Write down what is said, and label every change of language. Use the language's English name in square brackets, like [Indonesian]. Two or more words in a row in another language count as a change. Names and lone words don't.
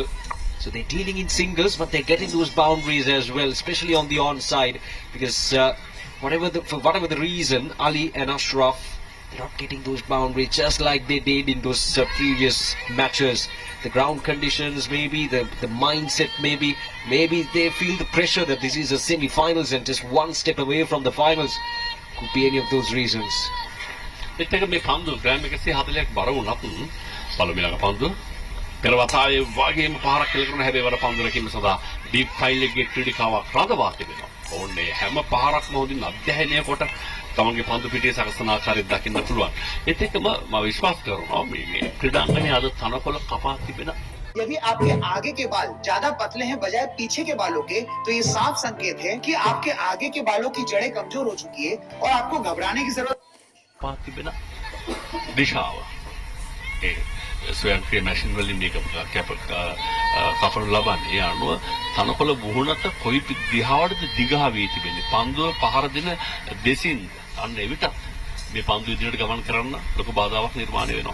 [English] So they're dealing in singles, but they're getting those boundaries as well, especially on the onside, because for whatever the reason, Ali and Ashraf, they're not getting those boundaries just like they did in those previous matches. The ground conditions, maybe the mindset, maybe they feel the pressure that this is a semi-finals and just one step away from the finals. Could be any of those reasons. [Sinhala] එතක මේ පන්දු ග්‍රෑම් 140ක් බර වුණත් පළවෙනිලක පන්දු පෙරවතාවේ වගේම පහරක් කෙලකරන හැබැයි වර පන්දු රැකීම සඳහා ඩීප් ෆයිල් එකේ ක්‍රීඩිකාවක් රඳවා තිබෙනවා. ඕන්නේ හැම පහරක්ම හොඳින් අධ්‍යයනය කොට තමන්ගේ පන්දු පිටියේ සකසන ආකාරය දකින්න පුළුවන්. ඒත් එක්කම මම විශ්වාස කරනවා මේ ක්‍රීඩාංගණයේ අද තනකොළ කපා තිබෙන [Hindi] यदि आपके आगे के बाल ज्यादा पतले हैं बजाय पीछे के बालों के, तो ये साफ संकेत है कि आपके आगे के बालों की जड़ें कमजोर हो चुकी है और आपको घबराने की जरूरत [Sinhala] පාතිබෙන දිශාව. ඒ ස්වයංක්‍රීය මැෂින් වලින් මේක කපන ලබන්නේ. ඒ අනුව තනකොළ මුහුණට කොයි දිහාවටද දිගා වී තිබෙන්නේ. පන්දුව පහර දෙන දෙසින් අන්න එවිට මේ පන්දුව ඉදිරියට ගමන් කරන්න ලොකු බාධාවක් නිර්මාණය වෙනවා.